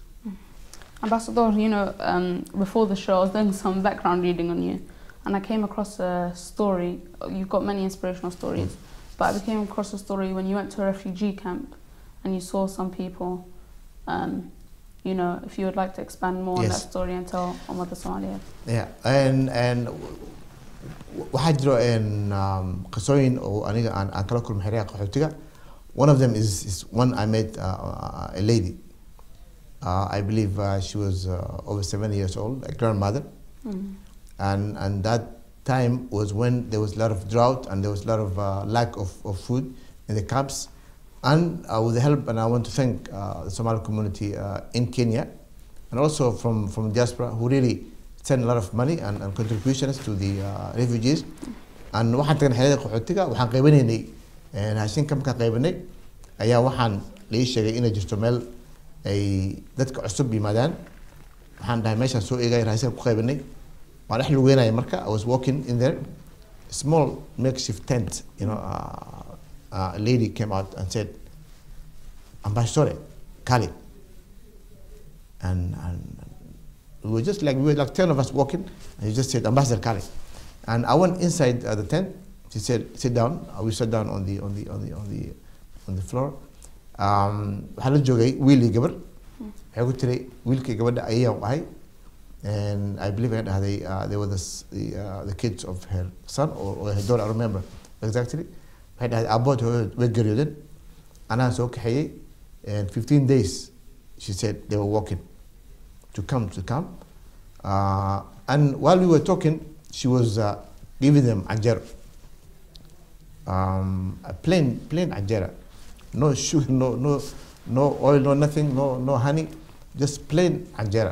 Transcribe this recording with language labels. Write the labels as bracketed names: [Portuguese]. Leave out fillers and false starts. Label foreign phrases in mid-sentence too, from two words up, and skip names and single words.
[English] Ambassador, before the show, I was doing some background reading on you, and I came across a story. You've got many inspirational stories, but I came across a story when you went to a refugee camp and you saw some people. If you would like to expand more on that story and tell [Somali] Ummadda Somalia. [English] Yeah, and [Somali] waxaa jiro qisooyin oo aniga aan kala kulmay xeryaha qaxootiga. [English] One of them is one I met a lady. I believe she was over 7 years old, a grandmother. And that time was when there was a lot of drought and there was a lot of lack of food in the camps. And with the help, and I want to thank the Somali community in Kenya, and also from diaspora, who really sent a lot of money and contributions to the refugees. [Somali] And waxaan tagnay xeelada qaxootiga, waxaan qaybinaynay raashinka markaan qaybanay ayaa waxaan la sheegay inay jirto meel ay dadka cusub yimaadaan. Waxaan dhahay meeshaan soo eegay raashinka ku qaybanay. Waan dhex lugeynayay marka. [English] I was walking in there, small makeshift tent, you know. A lady came out and said, Ambassador Kali. And we were like 10 of us walking, and he just said, Ambassador Kali. And I went inside the tent. She said, sit down. We sat down on the floor. [Somali] Waxaa la joogay wiil iyo gabar. Waxay ku tiray wiilkii gabadha ayaan ahay. [English] And I believe they were the kids of her son or her daughter. I remember exactly. [Somali] Waxay dhahay aabood way geeriyoodeen. Anaa soo kaxeeyey. [English] And 15 days, she said, they were walking to come. And while we were talking, she was giving them anjera. A plain anjera. No sugar, no oil, no nothing, no honey, just plain anjera.